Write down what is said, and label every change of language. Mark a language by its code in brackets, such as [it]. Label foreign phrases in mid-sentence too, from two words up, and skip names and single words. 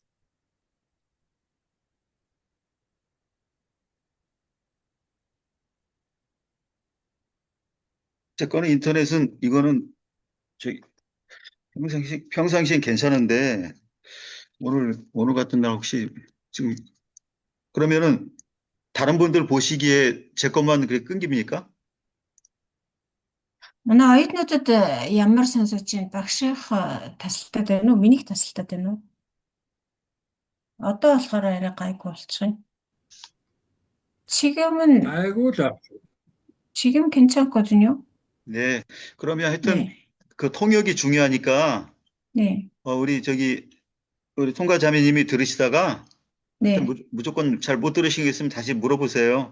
[ko] 제 거는 인터넷은 이거는 저기 평상시엔 괜찮은데 오늘 같은 날 혹시 지금 그러면은 다른 분들 보시기에 제 것만 그렇게 끊깁니까? [mn] Манай оюутнуудад ямар сонсогч чинь багших тасалдаад байна уу? Минийх тасалдаад байна уу? Одоо болохоор арай гайгүй болчихъя. [ko] 지금은 아이고, 지금 괜찮거든요. 네. 그러면 하여튼 네. 그 통역이 중요하니까 네. 우리 통과 자매님이 들으시다가 네. 무조건 잘 못 들으신 게 있으면 다시 물어보세요.